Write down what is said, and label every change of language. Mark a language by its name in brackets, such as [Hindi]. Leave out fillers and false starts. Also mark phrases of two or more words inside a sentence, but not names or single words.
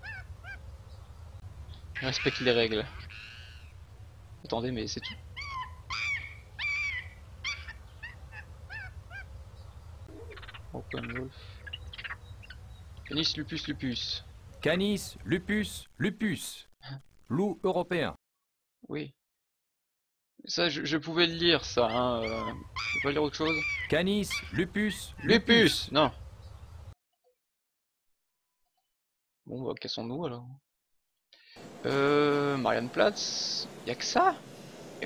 [French] Respecte les règles. Attendez mais c'est tout. [English] Open Wolf. [French] Canis lupus lupus. Canis, lupus, lupus. Loup européen. Oui. Ça je pouvais le lire ça. Hein, je peux pas lire autre chose. Canis, lupus, Lupus. Non. Bon bah cassons-nous alors. Marienplatz. Y'a que ça?